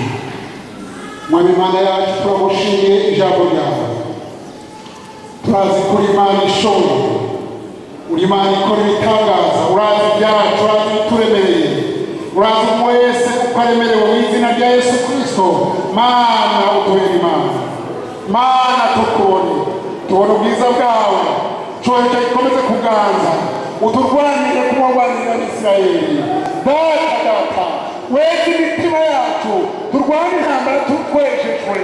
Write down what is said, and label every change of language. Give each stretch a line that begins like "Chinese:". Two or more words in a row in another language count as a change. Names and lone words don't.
Rundi: Mwami Imana yacu, turagushimiye ijambo ryawe. Turazi ko uri Imana ishoboye, uri Imana ikora ibitangaza, urazi ibyacu, urazi ibituremereye, urazi umwe wese uko aremerewe mu izina rya Yesu Kristo. Mana utubere Imana, Mana tukubone, tubone ubwiza bwawe, cyoheje gikomeze kuganza, uturwanire kubarwanirira Abisirayeli. Data weze imitima yacu, turwane intambara tukwejejwe.